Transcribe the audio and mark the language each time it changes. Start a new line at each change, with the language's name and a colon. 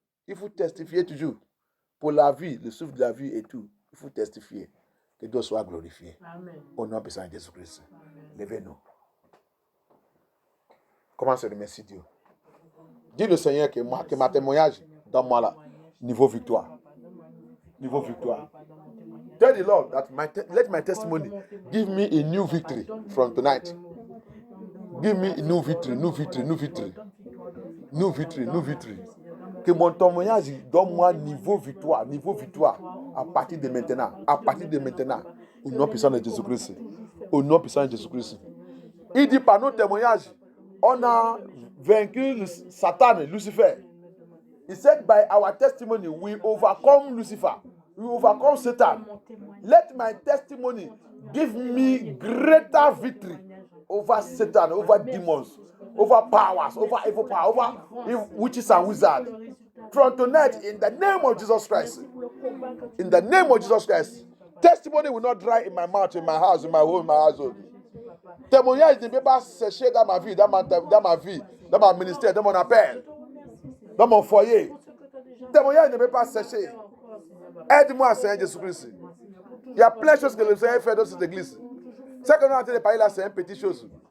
French: Il faut testifier toujours. Pour la vie, le souffle de la vie et tout. Il faut testifier. Que Dieu soit glorifié. Amen. Au nom puissant de Jésus-Christ. Levez-nous. Comment se remercier Dieu? Dis le Seigneur que ma témoignage, donne-moi là. Niveau victoire. Niveau victoire.
English: Tell the Lord that let my testimony give me a new victory from tonight. Give me a new victory, new victory, new victory. New victory, new victory.
French: Que mon témoignage donne-moi niveau victoire à partir de maintenant. À partir de maintenant. Au nom puissant de Jésus-Christ. Au nom puissant de Jésus-Christ. Il dit par nos témoignages, on a vaincu Satan, Lucifer.
English: He said by our testimony, we overcome Lucifer. We overcome Satan. Let my testimony give me greater victory over Satan, over demons, over powers, over evil power, over witches and wizards. From tonight, in the name of Jesus Christ, in the name of Jesus Christ, testimony will not dry in my mouth, in my house, in my home, in my household.
French: Témoignage ne peut pas sécher dans ma vie, dans ma ministère, dans mon appel, dans mon foyer. Témoignage ne peut pas sécher. Aide-moi, Seigneur Jésus-Christ. Il y a plein de choses que le Seigneur fait dans cette église. Ce que nous sommes en train de parler là, c'est une petite chose.